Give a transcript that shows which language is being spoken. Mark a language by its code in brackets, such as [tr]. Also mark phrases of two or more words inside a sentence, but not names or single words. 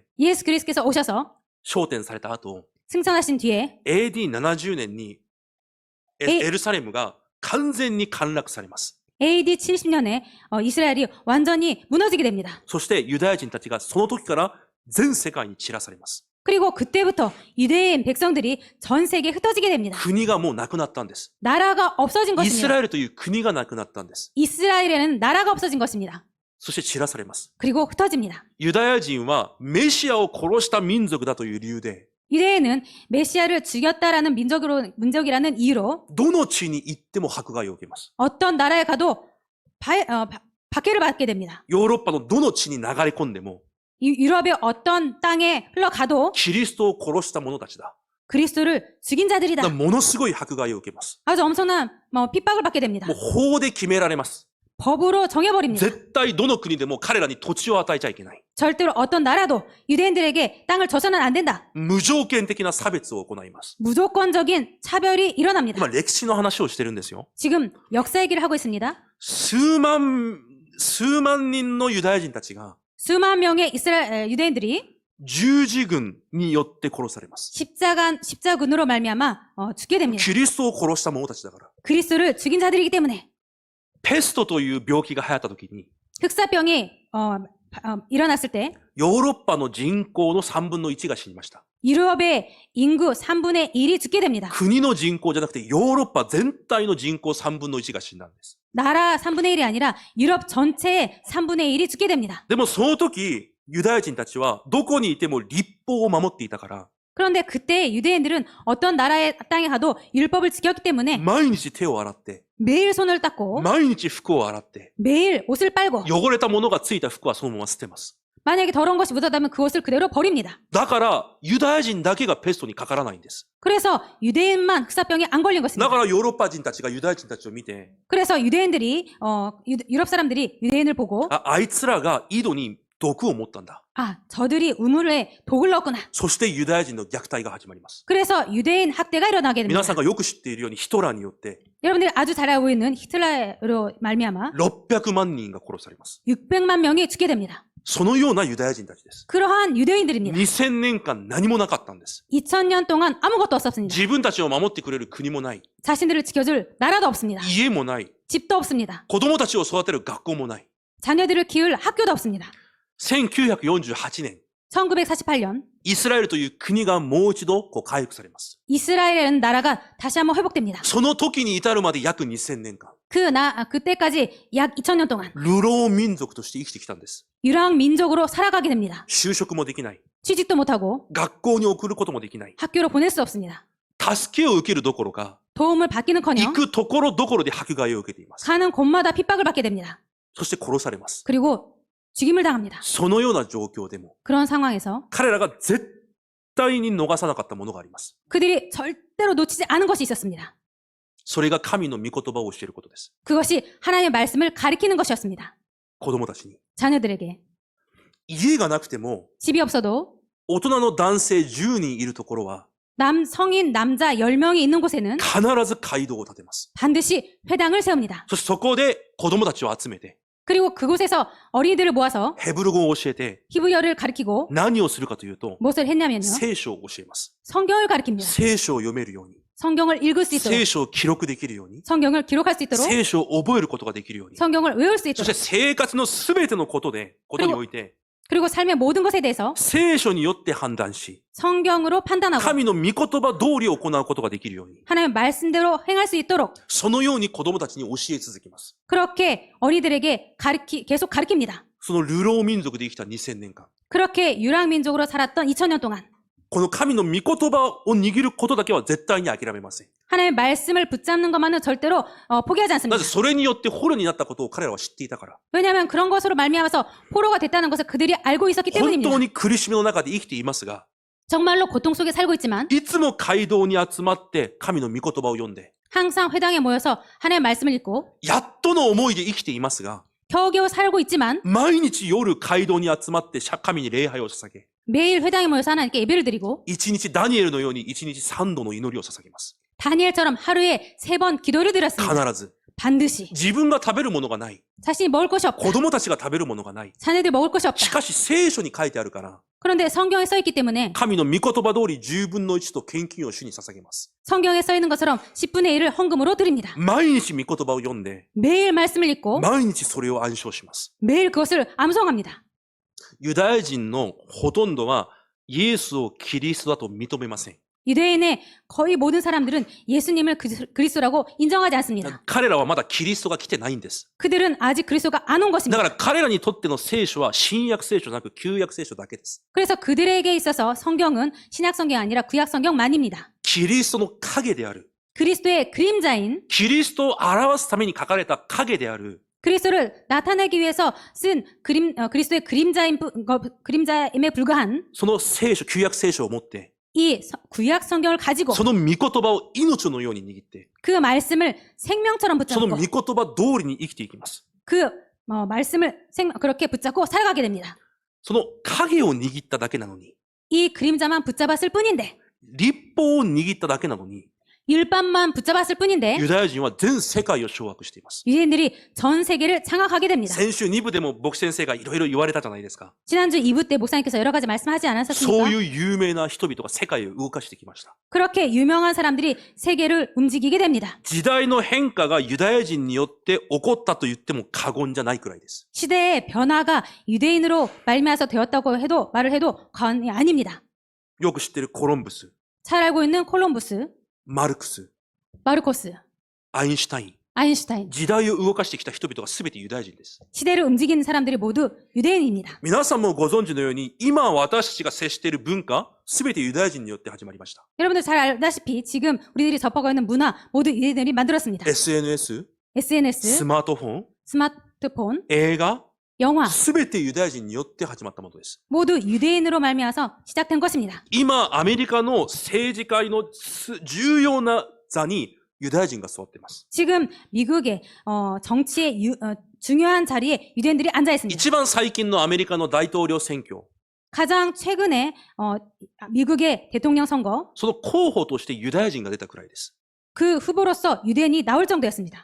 [ko] 예수 그리스도께서 오셔서 [ja] 昇天された後、 [ko] 승천하신 뒤에 [ja] AD70 年にエルサレムが完全に陥落されます。 [ko] AD 70년에 이스라엘이 완전히 무너지게 됩니다. [ja] そしてユダヤ人たちがその時から全世界に散らされます。 [ko] 그리고 그때부터 유대인 백성들이 전 세계에 흩어지게 됩니다. [ja] 国がもうなくなったんです。 [ko] 나라가 없어진 [ja] イスラ [ko] 것입니다. [ja] エルという国がなくなったんです。 [ko] 이스라엘에는 나라가 없어진 것입니다. [ja] そして散らされます。 [ko] 그리고 흩어집니다. [ja] ユダヤ人はメシアを殺した民族だという理由で、 [ko] 유대인은 메시아를 죽였다라는 민족이라는 이유로 [ja] どの地に行っても迫害を受けます。 [ko] 어떤 나라에 가도 박해를 받게 됩니다. [ja] ヨーロッパのどの地に流れ込んでも、 [ko] 유럽의 어떤 땅에 흘러가도 [ja] キリストを殺した者たちだ。 [ko] 그리스도를 죽인 자들이다. [ja] ものすごい迫害を受けます。 [ko] 아주 엄청난 핍박을 받게 됩니다. [ja] もう法で決められます。 [ko] 법으로 정해버립니다. [ja] 絶対どの国でも彼らに土地を与えちゃいけない。 [ko] 절대로 어떤 나라도 유대인들에게 땅을 줘서는 안 된다. [ja] 無条件的な差別を行います。 [ko] 무조건적인 차별이 일어납니다. [ja] 今、歴史の話をしてるんですよ。 [ko] 지금 역사 얘기를 하고 있습니다. [ja] 数万人のユダヤ人たちが [ko] 수만 명의 이스라엘 유대인들이 [ja] 十字軍によって殺されます。 [ko] 십자군으로 말미암아 죽게 됩니다. [ja] キリストを殺した者たちだから。 [ko] 그리스도를 죽인 자들이기 때문에 [ja] ペストという病気が流行った時に、 [ko] 흑사병이 일어났을 때 [ja] ヨーロッパの人口の3分の1が死にました。 [ko] 유럽의 인구 3분의 1이 죽게 됩니다. [ja] 国の人口じゃなくてヨーロッパ全体の人口3分の1が死んだんです。 [ko] 나라 3분의 1이 아니라 유럽 전체의 3분의 1이 죽게 됩니다. [ja] でもその時、ユダヤ人たちはどこにいても立法を守っていたから、 [ko] 그런데 그때 유대인들은 어떤 나라의 땅에 가도 율법을 지켰기 때문에 [ja] 毎日手を洗って、 [ko] 매일 손을 닦고 [ja] 毎日服を洗って、 [ko] 매일 옷을 빨고 [ja] 汚れたものがついた服はそのまま捨てます。 [ko] 만약에 더러운 것이 묻었다면 그 옷을 그대로 버립니다. [ja] だからユダヤ人だけがペストにかからないんです。 [ko] 그래서 유대인만 흑사병에 안 걸린 [ja] だ [ko] 것입니다. [ja] からヨーロッパ人たちがユダヤ人たちを見て、 [ko] 그래서 유대인들이 유럽 사람들이 유대인을 보고 [ja] あいつらが井戸に毒を持ったんだ。 [ko] 저들이 우물에 독을 넣었구나. [ja] そしてユダヤ人の虐待が始まります。 [ko] 그래서 유대인 학대가 일어나게 [ja] 皆 [ko] 됩니다. [ja] さんがよく知っているようにヒトラーによって [ko] 여러분들이 아주 잘 알고 있는 히틀러로 말미암아 [ja] 600 万人が殺されます。 [ko] 600만 명이 죽게 됩니다. [ja] そのようなユダヤ人たちです。 [ko] 그러한 유대인들입니다. [ja] 2000 年間何もなかったんです。 [ko] 2000년 동안 아무것도 없었습니다. [ja] 自分たちを守ってくれる国もない。 [ko] 자신들을 지켜줄 나라도 없습니다. [ja] 家もない。 [ko] 집도 없습니다. [ja] 子供たちを育てる学校もない。 [ko] 자녀들을 키울 학교도 없습니다. [ja] 1948年、 [ko] 1948년 [ja] イスラエルという国がもう一度回復されます。 [ko] 이스라엘이라는 나라가 다시 한번 회복됩니다. [ja] その時に至るまで約2000年間、 [ko] 그때까지 약 2000년 동안 [ja] 流浪民族として生きてきたんです。 [ko] 유랑 민족으로 살아가게 됩니다. [ja] 就職もできない。 [ko] 취직도 못하고 [ja] 学校に送ることもできない。 [ko] 학교로 보낼 수 없습니다. [ja] 助けを受けるどころか、 [ko] 도움을 [ja] 行 [ko] 받기는커녕 [ja] くところどころで迫害を受けています。 [ko] 가는 곳마다 핍박을 받게 됩니다. [ja] そして殺されます。 [ko] 그리고 죽임을 당합니다. [ja] そのような状況でも、 [ko] 그런 상황에서 [ja] 彼らが絶対に逃さなかったものがあります。 [ko] 그들이 절대로 놓치지 않은 것이 있었습니다. [ja] それが神の御言葉を教えることです。 [ko] 그것이 하나님의 말씀을 가리키는 것이었습니다. [ja] 子供たちに。 [ko] 자녀들에게 [ja] 家がなくても、 [ko] 집이 없어도 [ja] 大人の男性10人いるところは、 [ko] 성인 남자 10명이 있는 곳에는 [ja] 必ず街道を建てます。 [ko] 반드시 회당을 세웁니다. [ja] そしてそこで子供たちを集めて、 [ko] 그리고 그곳에서 어린이들을 모아서 [ja] ヘブル語を教えて、 [ko] 히브리어를 가르치고 [ja] 何をするかというと、 [ko] 무엇을 했냐면요. [ja] 聖書を教えます。 [ko] 성경을 가르칩니다. [ja] 聖書を読めるように、 [ko] 성경을 읽을 수 있도록 [ja] 聖書を記録できるように、 [ko] 성경을 기록할 수 있도록 [ja] 聖書を覚えることができるように、 [ko] 성경을 외울 수 [ja] そし [ko] 있도록 [ja] て生活のすべてのことにおいて、 [ko] 그리고 삶의 모든 것에 대해서 [ja] 聖書によって判断し、 [ko] 성경으로 판단하고 [ja] 神の御言葉通り行うことができるように、 [ko] 하나님의 말씀대로 행할 수 있도록 [ja] そのように子供たちに教え続けます。 [ko] 그렇게 어린이들에게 계속 가르칩니다. [ja] その流浪民族で生きた2000年間。 [ko] 그렇게 유랑민족으로 살았던 2000년 동안 [ja] この神の御言葉を握ることだけは絶対に諦めません。 [ko] 하나님의 말씀을 붙잡는 것만은 절대로 포기하지 [ja] な [ko] 않습니다. [ja] ぜそれによって捕虜になったことを彼らは知っていたから。 [ko] 왜냐하면 그런 것으로 말미암아서 포로가 됐다는 것을 그들이 알고 있었기 [ja] 本 [ko] 때문입니다. [ja] 当に苦しみの中で生きていますが、 [ko] 정말로 고통 속에 살고 있지만 [ja] いつも街道に集まって神の御言葉を読んで、 [ko] 항상 회당에 모여서 하나님의 말씀을 읽고 [ja] やっとの思いで生きていますが、 [ko] 겨우겨우 살고 있지만 [ja] 毎日夜街道に集まって神に礼拝を捧げ、 [ko] 매일 회당에 모여서 하나님께 예배를 드리고 [ja] 一日ダニエルのように一日3度の祈りを捧げます。 [ko] 다니엘처럼 하루에 3번 기도를 드렸습니다. [ja] 必ず。 [ko] 반드시 [ja] 自分が食べるものがない。 [ko] 자신이 먹을 것이 없다. [ja] 子供たちが食べるものがない。 [ko] 자녀들이 먹을 것이 [ja] し [ko] 없다. [ja] かし聖書に書いてあるから、 [ko] 그런데 성경에 써 있기 때문에 [ja] 神の御言葉通り10分の1と献金を主に捧げます。 [ko] 성경에 써 있는 것처럼 10분의 1을 헌금으로 드립니다. [ja] 毎日御言葉を読んで、 [ko] 매일 말씀을 읽고 [ja] 毎日それを暗唱します。 [ko] 매일 그것을 암송합니다. [ja] ユダヤ人のほとんどはイエスをキリストだと認めません。 [ko] 유대인의 거의 모든 사람들은 예수님을 그리스도라고 인정하지 않습니다. [ja] 彼らはまだキリストが来てないんです。 [ko] 그들은 아직 그리스도가 안 온 [ja] だ [ko] 것입니다. [ja] から彼らにとっての聖書は新約聖書じゃなく旧約聖書だけです。 [ko] 그래서 그들에게 있어서 성경은 신약 성경이 아니라 구약 성경만입니다. [ja] キリストの影である。 [ko] 그리스도의 그림자인 [ja] キリストを表すために書かれた影である。 [ko] 그리스도를 나타내기 위해서 쓴 그리스도의 그림자임에 불과한 [ja] その聖書、旧約聖書を持って、 [ko] 이 구약 성경을 가지고 [ja] その御言葉を命のように握って、 [ko] 그 말씀을 생명처럼 [ja] その御 [ko] 붙잡고 [ja] 言葉通りに生きていきます。 [ko] 그 말씀을 그렇게 붙잡고 살아가게 됩니다. [ja] その影を握っただけなのに、 [ko] 이 그림자만 붙잡았을 뿐인데, [ja] 立法を握っただけなのに、 [ko] 율법만 붙잡았을 뿐인데 [ja] ユダヤ人は全世界を掌握しています。 [ko] 유대인들이 전 세계를 장악하게 됩니다. [ja] 先週2部でも牧師先生がいろいろ言われたじゃないですか。 [ko] 지난주 2부 때 목사님께서 여러 가지 말씀하지 [ja] そう [ko] 않았었습니까? [ja] いう有名な人々が世界を動かしてきました。 [ko] 그렇게 유명한 사람들이 세계를 움직이게 됩니다. [ja] 時代の変化がユダヤ人によって起こったと言っても過言じゃないくらいです。 [ko] 시대의 변화가 유대인으로 말미암아서 되었다고 해도 말을 해도 과언이 아닙니다. [ja] よく知ってるコロンブス、 [ko] 잘 알고 있는 콜럼부스, [ja] マルクス、 [ko] 마르코스, [ja] アインシュタイン。 [ko] 아인슈타인, [ja] 時代を動かしてきた人々が全てユダヤ人です。 [ko] 시대를 움직이는 사람들이 모두 유대인입니다. [ja] 皆さんもご存知のように、今私たちが接している文化、全てユダヤ人によって始まりました。 [ko] 여러분들 잘 알다시피 지금 우리들이 접하고 있는 문화 모두 유대인들이 만들었습니다. [ja] SNS、 [ko] SNS, [ja] スマートフォン、 [ko] 스마트폰, [ja] 映画、 [ko] 영화 [ja] 全てユダヤ人によって始まったものです。 [ko] 모두 유대인으로 말미암아서 시작된 것입니다. [ja] 今、アメリカの政治界の重要な座にユダヤ人が座っています。 [ko] 지금 미국의 정치의 중요한 자리에 유대인들이 앉아 있습니다. [ja] 一番最近のアメリカの大統領選挙、 [ko] 가장 최근에 미국의 대통령 선거 [ja] その候補としてユダヤ人が出たくらいです。 [ko] 그 후보로서 유대인이 나올 정도였습니다.